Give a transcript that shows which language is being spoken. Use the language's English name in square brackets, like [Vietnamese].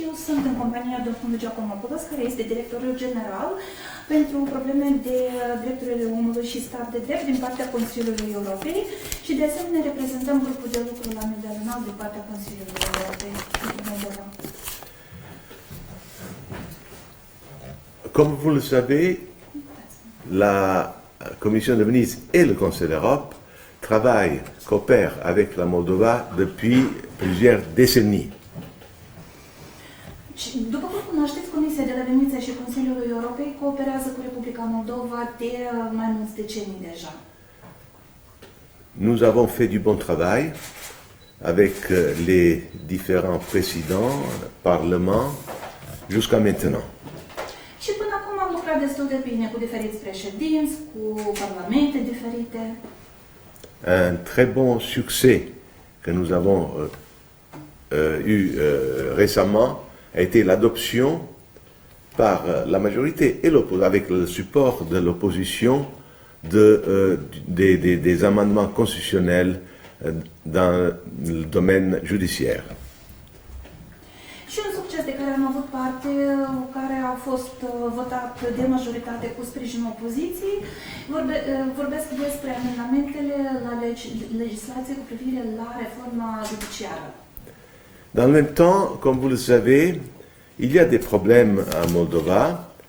[Romanian] Eu sunt în compania domnului Giakomopoulos, care este directorul general pentru probleme de drepturile omului și stat de drept din partea Consiliului Europei și de asemenea reprezentăm grupul de lucru la nivel înalt din partea Consiliului Europei pentru Moldova. [French] Comme vous le savez, la Commission de Venise et le Conseil de l'Europe travaillent, coopèrent avec la Moldova depuis plusieurs décennies. [Romanian] După cum cunoașteți, Comisia de la Veneția și Consiliul Europei cooperează cu Republica Moldova de mai mulți decenii deja. [French] Nous avons fait du bon travail avec les différents présidents, Parlement, jusqu'à maintenant. [Romanian] Și până acum am lucrat destul de bine cu diferiți președinți, cu parlamente diferite. [French] Un très bon succès que nous avons eu récemment a été l'adoption par la majorité et avec le support de l'opposition des amendements constitutionnels dans le domaine judiciaire. [Romanian] Și un succes de care am avut parte, care a fost votat de majoritate cu sprijinul opoziției, vorbesc despre amendamentele la legislație cu privire la reforma judiciară. [French] Dans le même temps, comme vous le savez, il y a des problèmes en Moldova.